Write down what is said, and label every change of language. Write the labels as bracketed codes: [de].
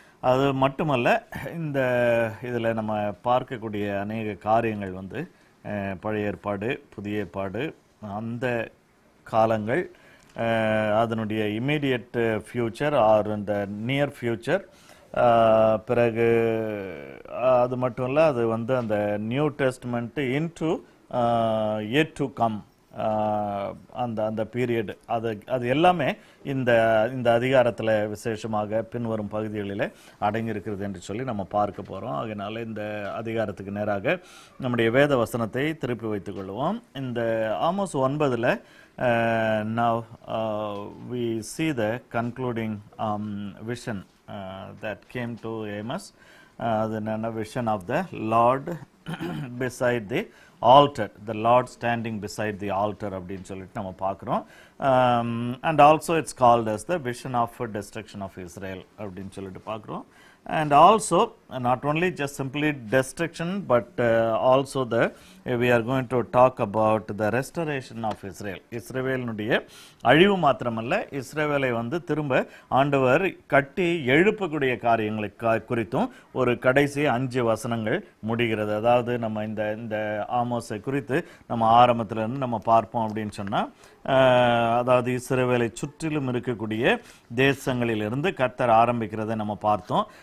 [ta] அது மட்டுமல்ல, இந்த இதில் நம்ம பார்க்கக்கூடிய அநேக காரியங்கள் பழைய ஏற்பாடு புதிய ஏற்பாடு அந்த காலங்கள் அதனுடைய [en] immediate future or [ta] இந்த [en] near future, [ta] பிறகு அது மட்டும் இல்லை அது அந்த [en] new testament into yet to come [ta] அந்த பீரியட் அது எல்லாமே இந்த அதிகாரத்தில் விசேஷமாக பின்வரும் பகுதிகளில் அடங்கியிருக்கிறது என்று சொல்லி நம்ம பார்க்க போகிறோம். அதனால இந்த அதிகாரத்துக்கு நேராக நம்முடைய வேத வசனத்தை திருப்பி வைத்துக் கொள்வோம். இந்த Amos 9ல் [en] now we see the concluding vision that came to Amos. The vision of the Lord beside the altar, the Lord standing beside the altar [ta] அப்படின்னு சொல்லிட்டு நம்ம பார்க்குறோம். [en] And also it's called as the vision of destruction of Israel [ta] அப்படின்னு சொல்லிட்டு பார்க்குறோம். [en] And also not only just simply destruction but also we are going to talk about the restoration of Israel. [ta] இஸ்ரவேலினுடைய அழிவு மாத்திரமல்ல, இஸ்ரவேலை திரும்ப ஆண்டவர் கட்டி எழுப்பக்கூடிய காரியங்களை குறித்தும் ஒரு கடைசி 5 வசனங்கள் முடிகிறது. அதாவது நம்ம இந்த ஆமோஸை குறித்து நம்ம ஆரம்பத்திலிருந்து நம்ம பார்ப்போம் அப்படின்னு சொன்னால், அதாவது இஸ்ரவேலை சுற்றிலும் இருக்கக்கூடிய தேசங்களிலிருந்து கர்த்தர் ஆரம்பிக்கிறதை நம்ம பார்த்தோம்.